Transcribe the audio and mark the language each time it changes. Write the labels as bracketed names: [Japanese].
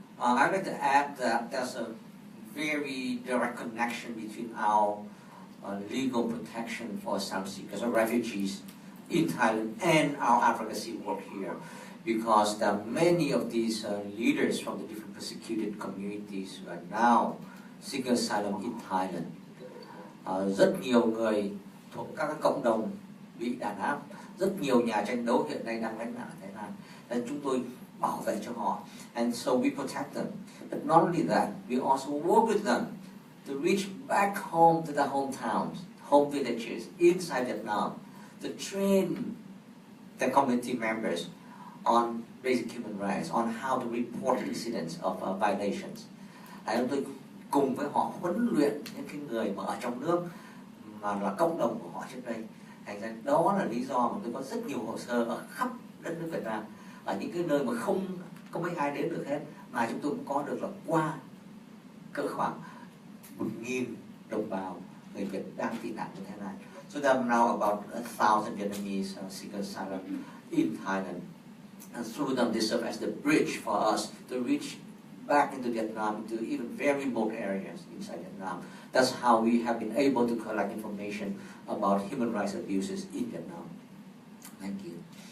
[English] I'd like to add that there's a very direct connection between our legal protection for asylum seekers or refugees in Thailand and our advocacy work here, because there are many of these leaders from the different persecuted communities who are now seeking asylum in Thailand. [Vietnamese] Rất nhiều người thuộc các cộng đồng bị đàn áp, rất nhiều nhà tranh đấu hiện nay đang lánh nạn ở Thái Lan, nên chúng tôi bảo vệ cho họ. [English] And so we protect them. But not only that, we also work with them to reach back home to their hometowns, home villages inside Vietnam, to train the community members on basic human rights, on how to report incidents of violations. [Vietnamese] Chúng tôi cùng với họ huấn luyện những cái người mà ở trong nước mà là cộng đồng của họ trước đây. Thành ra đó là lý do mà tôi có rất nhiều hồ sơ ở khắp đất nước Việt Nam, ở những cái nơi mà không có mấy ai đến được hết, mà chúng tôi cũng có được là qua cỡ khoảng 1.000 đồng bào người Việt đang tị nạn như thế này. [English] So there are now about 1,000 Vietnamese seekers asylum in Thailand, and through them they serve as the bridge for us to reach back into Vietnam, into even very remote areas inside Vietnam. That's how we have been able to collect information about human rights abuses in Vietnam. Thank you.